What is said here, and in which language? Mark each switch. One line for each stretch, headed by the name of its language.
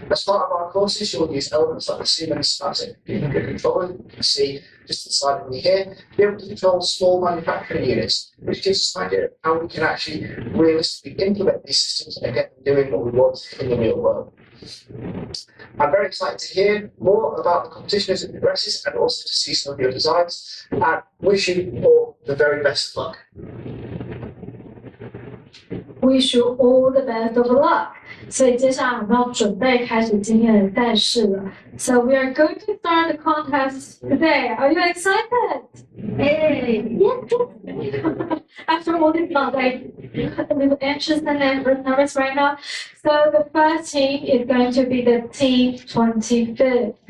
English: As part of our courses, you'll use elements like the Siemens Static Computer Controller, you can see just to the side of me here, to be able to control small manufacturing units, which gives us an idea of how we can actually realistically implement these systems and get them doing what we want in the real world. I'm very excited to hear more about the competition as it progresses and also to see some of your designs, and wish you all the very best of luck. Wish you all the best of luck.
Chinese: 所以接下来我们要准备开始今天的赛事了。
English: So we are going to start the contest today. Are you excited? Hey, yeah. After all this month, I'm a little anxious and nervous right now. So the first team is going to be the team 25.